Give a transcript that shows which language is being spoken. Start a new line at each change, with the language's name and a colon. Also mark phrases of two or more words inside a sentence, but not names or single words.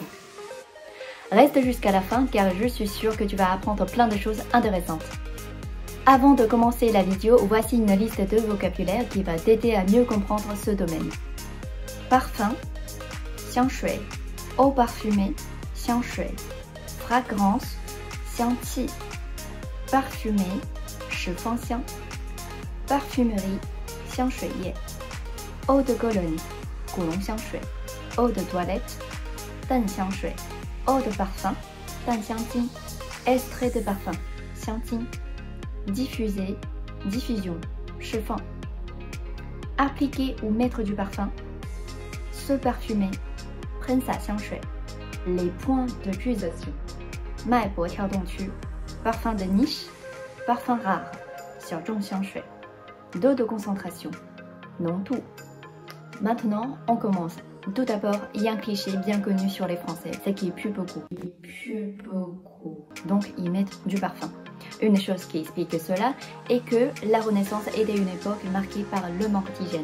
French: Reste jusqu'à la fin car je suis sûre que tu vas apprendre plein de choses intéressantes. Avant de commencer la vidéo, voici une liste de vocabulaire qui va t'aider à mieux comprendre ce domaine. Parfum,
Chinese: 香水,
French: eau parfumée,
Chinese: 香水, fragrance, 香气, parfumé, 十芳香, parfumerie, 香水液,
French: eau de Cologne,
Chinese: 古龙香水,
French: eau de toilette,
Chinese: 淡香水,
French: eau de parfum,
Chinese: 淡香精,
French: extrait de parfum,
Chinese: 香精,
French: diffuser, diffusion,
Chinese: 释放,
French: appliquer ou mettre du parfum, se parfumer,
Chinese: 喷洒香水,
French: les points de pulsation,
Chinese: 脉搏跳动区,
French: parfum de niche, parfum rare,
Chinese: 小众香水,
French: d'eau de concentration,
Chinese: 浓度.
French: Maintenant, on commence. Tout d'abord, il y a un cliché bien connu sur les Français, c'est qu'ils puent beaucoup. Donc, ils mettent du parfum. Une chose qui explique cela est que la Renaissance était une époque marquée par le manque d'hygiène.